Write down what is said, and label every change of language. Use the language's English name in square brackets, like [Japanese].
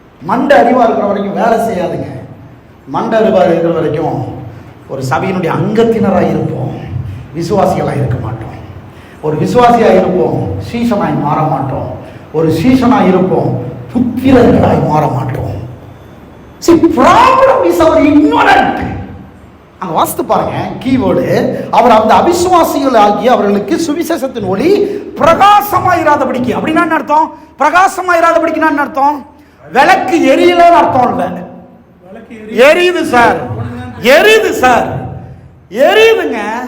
[Tamil] மண்டை அறிவா இருக்கிற வரைக்கும் வேலை செய்யாதுங்க. மண்டை அறிவா இருக்கிற வரைக்கும் ஒரு சபையினுடைய அங்கத்தினராக இருப்போம், விசுவாசிகளாக இருக்க மாட்டோம். ஒரு விசுவாசியாக இருப்போம், சீசனாய் மாற மாட்டோம். ஒரு சீசனாக இருப்போம், புத்திரர்களாய் மாற மாட்டோம். [English] See, problem is our ignorant. [Tamil] அங்க வாசித்து பாருங்க கீவேர்டு, அவர் அந்த அவிசுவாசிகள் ஆகிய அவர்களுக்கு சுவிசேஷத்தின் ஒளி பிரகாசமாயிராதபடிக்கு. அப்படின்னா என்ன அர்த்தம்? பிரகாசமாயிராதபடிக்குன்னா என்ன அர்த்தம்? விளக்கு எரியலன்னு அர்த்தம் இல்லை. எரியுது சார், எரியுது சார், எரியுதுங்க.